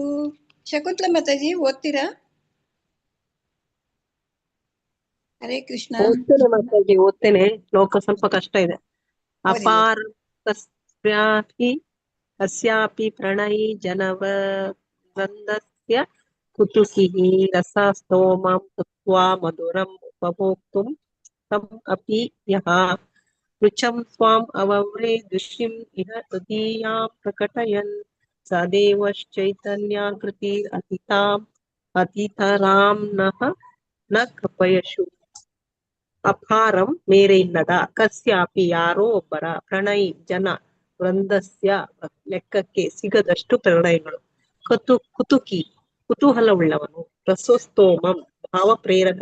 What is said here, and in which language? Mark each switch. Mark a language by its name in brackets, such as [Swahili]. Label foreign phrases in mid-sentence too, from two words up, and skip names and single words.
[Kannada] ಶಕುಂತಲ ಮಾತಾಜಿ ಓದ್ತೀರಾ? ಹರೇ ಕೃಷ್ಣ. ಓದ್ತೇನೆ ಮಾತಾಜಿ, ಓದ್ತೇನೆ. ಶ್ಲೋಕ ಸ್ವಲ್ಪ ಕಷ್ಟ ಇದೆ. [Sanskrit] ಅಪಾರ ಕಸ್ಯಾಪಿ ಪ್ರಣಯಿ ಜನವೃಂದಸ್ಯ ಕುತುಕಿಃ ರಸಸ್ತೋಮಂ ಕೃತ್ವಾ ಮಧುರಂ ಉಪಭೋಕ್ತುಂ ತಂ ಅಪಿ ಯಃ ರುಚಂ ಸ್ವಾಂ ಅವವ್ರೇ ದೃಶ್ಯಂ ಇಹ ತದೀಯಾಂ ಪ್ರಕಟಯನ್ ಸ ದೇವಶ್ಚೈತನ್ಯಾಕೃತಿರ್ ಅತಿತರಾಂ ನ ಕೃಪಯಶು. [Kannada] ಅಪಾರಂ ಮೇರೆ ಇಲ್ಲದ, ಕಸ್ಯಾಪಿ ಯಾರೋ ಒಬ್ಬರ, [Sanskrit] ಪ್ರಣಯಿ ಜನ ವೃಂದಸ್ಯ [Kannada] ಲೆಕ್ಕಕ್ಕೆ ಸಿಗದಷ್ಟು ಪ್ರಣಯಗಳು, ಕುತುಕಿ ಕುತೂಹಲವುಳ್ಳವನು, ರಸೋಸ್ತೋಮಂ ಭಾವಪ್ರೇರಕ